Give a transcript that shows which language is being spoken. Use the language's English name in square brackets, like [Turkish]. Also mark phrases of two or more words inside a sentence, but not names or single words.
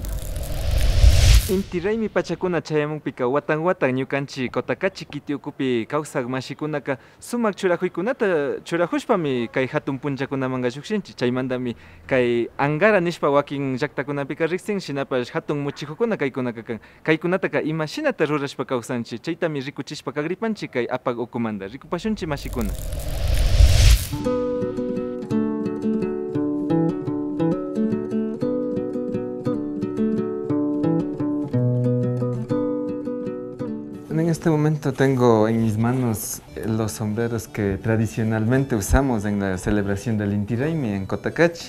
[Quechua] Inti raymi pachakuna chayamunpika watan watan ñukanchik Cotacachi Quitiukupi kawsaq mashikunaka sumak churajuykunata churajushpami kay hatun punchakunamanga llukshinchik. Chaymantami kay Angara nishpa wakin llaqtakunapika riqsin, shinapash hatun muchijukuna kaykunaka kan. Kaykunataka imashinata rurashpa kawsanchik, chaytami rikuchishpa kagripanchik kay apag ukumanta. Rikupashunchik mashikuna. [Spanish] En este momento tengo en mis manos los sombreros que tradicionalmente usamos en la celebración del Inti Raymi en Cotacachi.